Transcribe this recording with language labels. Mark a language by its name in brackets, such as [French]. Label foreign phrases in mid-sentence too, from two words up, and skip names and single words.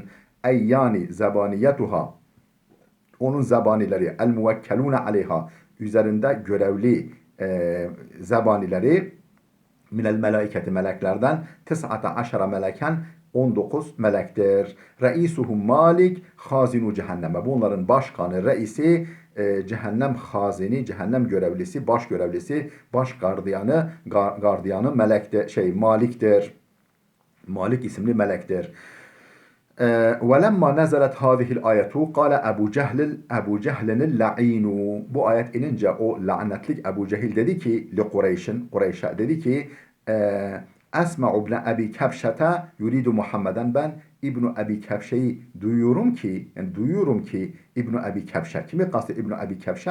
[Turkish] Ey yani zebaniyetuha, onun zebanileri, [Arabic] الموكلون عليها, [Turkish] üzerinde görevli zebanileri, [Arabic] من الملائكة, [Turkish] meleklerden, [Arabic] تسعة عشر ملكا, [Turkish] 19 melektir. [Arabic] رئيسهم مالك خازن جهنم. [Turkish] Bunların başkanı, reisi, cehennem hazini, cehennem görevlisi, baş görevlisi, baş gardiyanı Malik'tir. Malik isimli melektir. [Arabic] وَلَمَّا نَزَلَتْ هَذِهِ الْآيَةُ قَالَ أبو جهل اللعين. [Turkish] Bu ayet inince o lanetlik Ebu Cehil dedi ki Kureyş'e dedi ki [Arabic] أسمع ابن أبي كبشة يريد محمدا, [Turkish] ben İbn Abi Kebşe'yi duyuyorum ki İbn Abi Kebşe, kimi kastediyor İbn Abi Kebşe?